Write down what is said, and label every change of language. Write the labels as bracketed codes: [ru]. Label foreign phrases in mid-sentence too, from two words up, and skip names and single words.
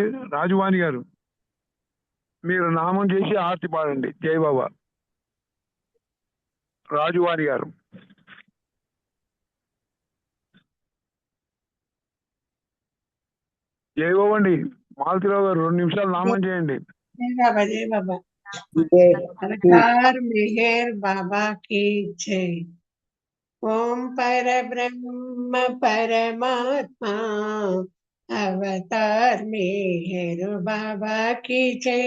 [te] రాజీవాణి గారు మీరు నామం చేసి హారతి పాడండి. [hi] जय बाबा. [te] రాజువాణి గారు. [hi] जय बाबा [te] అండి. మాలతిరావు గారు 2 నిమిషాలు నామం చేయండి. [hi] जय बाबा जय बाबा। अवतार मेहर बाबा की जय। ओम पर ब्रह्म परमात्मा अवतार मेहर बाबा की जय।